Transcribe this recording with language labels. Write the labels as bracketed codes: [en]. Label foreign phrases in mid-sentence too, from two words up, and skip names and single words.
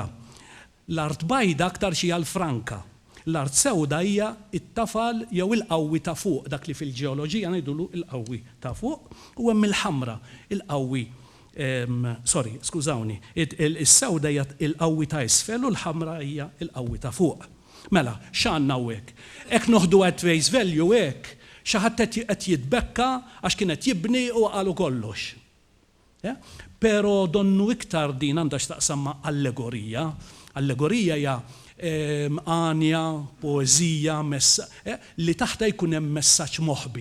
[mt] L-art bajda aktar xi għal franka. L-art sewda hija it-tafal jew il-qawwi ta' fuq, dak li fil-ġeoloġija ngħidulu il-qawwi ta' fuq, u hemm il-ħamra, il-qawwi. Skużawni, is-sewda hija il-qawwi ta' isfel u l-ħamra hija il-qawwi ta' fuq. Mela, x'għandna hekk? Hekk noħdu [en] at face value [mt] hekk, xi ħadd qed jitbekka għax kien qed jibni u qalu kollox. Pero donnu iktar din għandha x'taqsam ma' allegorija. Allegorija hija għanja, poezija, li taħta jkun hemm messaġġ moħbi.